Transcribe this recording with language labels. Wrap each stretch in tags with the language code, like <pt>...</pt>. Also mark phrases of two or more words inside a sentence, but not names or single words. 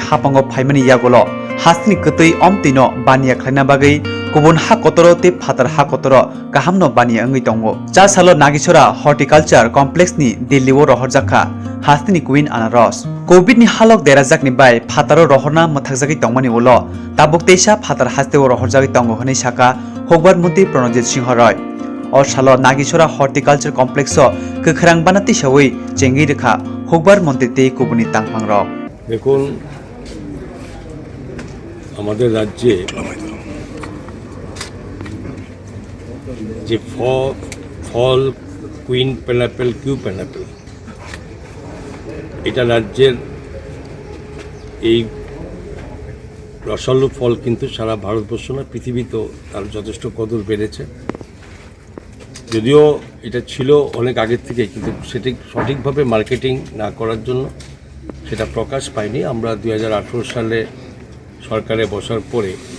<trp>Hapango Paimani Yagolo Hastini Kutai Omtino Bania Klainabagi Kubun Hakotoro Te Patar Hakotoro Kahamno Bania Angi Tongo Jasalo Nagisora Horticulture Complex ni Delhi wo rohorjaka Hastini Queen Anaros Covid ni halok derazak ni bai Pataro rohorna mathakjagi tongmani ulo Tabuk teisa Patar Haste wo rohorjagi tongo honi shaka Hogbar Munti Pranojit Singh Roy Or Salo Nagisora Horticulture Complex o Kekhrang banati shawi Chengi rekha Hogbar Munti te Kubuni Tangpang Rok</trp> <bn>দেখুন আমাদের রাজ্যে যে ফল</bn> <en>queen pineapple</en> <bn>কিউ</bn> <en>পাইনঅ্যাপেল এটা</en> <bn>রাজ্যের এই রসালো ফল কিন্তু সারা ভারতবর্ষ না পৃথিবীতেও তার যথেষ্ট কদর বেড়েছে যদিও এটা ছিল অনেক আগের থেকে কিন্তু সেটি সঠিকভাবে মার্কেটিং না করার জন্য সেটা প্রকাশ পায়নি আমরা 2018 সালে সরকারে বসার পরে</bn>